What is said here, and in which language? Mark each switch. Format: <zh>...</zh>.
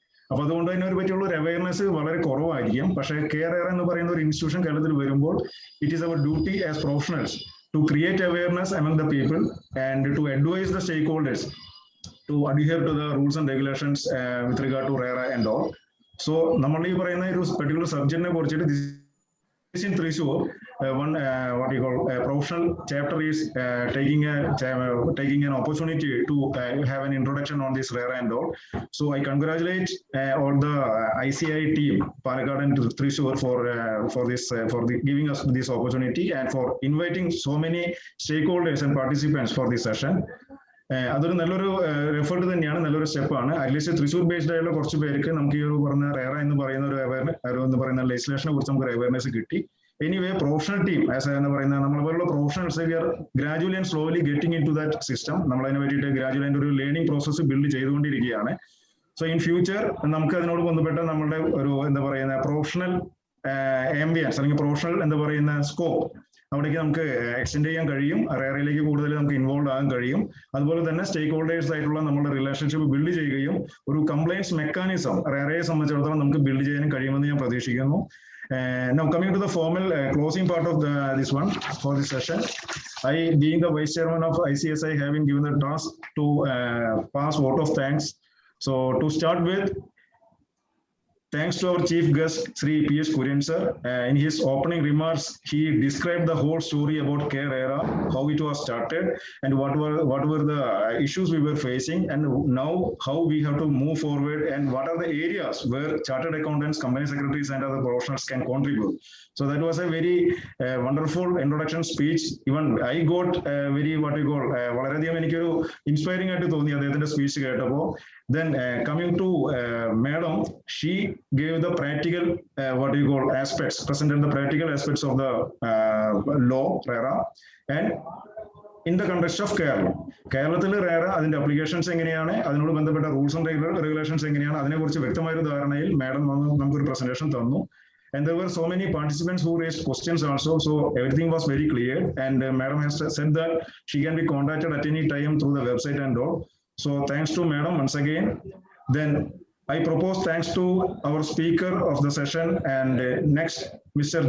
<ml>അപ്പൊ അതുകൊണ്ട് തന്നെ ഒരു പറ്റിയുള്ള ഒരു അവയർനെസ് വളരെ കുറവായിരിക്കും. പക്ഷേ K-RERA എന്ന് പറയുന്ന ഒരു ഇൻസ്റ്റിറ്റ്യൂഷൻ കേരളത്തിൽ വരുമ്പോൾ</ml> <en>It is our duty as professionals to create awareness among the people and to advise the stakeholders to adhere to the rules and regulations with regard to RERA and all. So,</en> <ml>നമ്മൾ ഈ പറയുന്ന ഒരു</ml> <en>particular subject-നെ</en> <ml>കുറിച്ചിട്ട്</ml> <en>this in Thrissur, one what you call a professional chapter is taking an opportunity to have an introduction on this RERA and all. So I congratulate all the ICI team, Palakkad and Thrissur for this for giving us this opportunity and for inviting so many stakeholders and participants for this session.</en> <ml>അതൊരു നല്ലൊരു effort തന്നെയാണ്, നല്ലൊരു സ്റ്റെപ്പാണ്. At least Thrissur based ആയുള്ള കുറച്ച് പേർക്ക് നമുക്ക് ഈ ഒരു പറഞ്ഞ RERA എന്ന് പറയുന്ന ഒരു എന്ന് പറയുന്ന ലെജിസ്ലേഷനെ കുറിച്ച് നമുക്ക് അവയർനെസ് കിട്ടി.</ml> <en>anyway professional team</en> <ml>എന്ന് പറയുന്ന നമ്മളെ പോലുള്ള</ml> <en>Professionals we are gradually and slowly getting into that system.</en> <ml>നമ്മളതിനെ വേണ്ടിയിട്ട് ഗ്രാജുവലി ഒരു ലേണിംഗ് പ്രോസസ്സ് ബിൽഡ് ചെയ്തുകൊണ്ടിരിക്കുകയാണ്. സോ ഇൻ ഫ്യൂച്ചർ നമുക്ക് അതിനോട് ബന്ധപ്പെട്ട നമ്മളുടെ ഒരു എന്താ പറയുന്ന പ്രൊഫഷണൽ ആംബിയൻസ് അല്ലെങ്കിൽ പ്രൊഫഷണൽ എന്താ പറയുന്ന സ്കോപ്പ് അവിടേക്ക് നമുക്ക് എക്സ്റ്റെൻഡ് ചെയ്യാൻ കഴിയും. RERAയിലേക്ക് കൂടുതൽ നമുക്ക് ഇൻവോൾവ് ആകാൻ കഴിയും. അതുപോലെ തന്നെ സ്റ്റേക്ക് ഹോൾഡേഴ്സ് ആയിട്ടുള്ള നമ്മുടെ റിലേഷൻഷിപ്പ് ബിൽഡ് ചെയ്യുകയും ഒരു കംപ്ലൈൻസ് മെക്കാനിസം RERAയെ സംബന്ധിച്ചിടത്തോളം നമുക്ക് ബിൽഡ് ചെയ്യാനും കഴിയുമെന്ന് ഞാൻ പ്രതീക്ഷിക്കുന്നു.</ml> <en>Now coming to the formal closing part of this one for this session, I being the vice chairman of ICSI having given the task to pass vote of thanks. So to start with, thanks to our chief guest, Shri Kurian sir. In his opening remarks, he described the whole story about K-RERA, how it was started, and what were the issues we were facing, and now how we have to move forward, and what are the areas where chartered accountants, company secretaries, and other professionals can contribute. So that was a very wonderful introduction speech. Even I got very what we call</en> <ml>വളരെയധികം എനിക്കൊരു inspiring ആയിട്ട് തോന്നി അദ്ദേഹത്തിന്റെ speech കേട്ടപ്പോൾ.</ml> <en>Then coming to Madam, she gave the practical what you call aspects, presented the practical aspects of the law RERA and in the context of Kerala.</en> <ml>കേരളത്തിൽ RERA അതിന്റെ applications എങ്ങനെയാണ്, അതിനോട് ബന്ധപ്പെട്ട റൂൾസ് ആൻഡ് റെഗുലേഷൻസ് എങ്ങനെയാണ്, അതിനെക്കുറിച്ച് വ്യക്തമായ ഒരു ധാരണയിൽ മാഡം നമുക്കൊരു പ്രസന്റേഷൻ തന്നു.</ml> <en>And there were so many participants who raised questions also, so everything was very clear. And Madam has said that she can be contacted at any time through the website and all. So thanks to Madam once again. Then I propose thanks to our speaker of the session and next Mr.</en>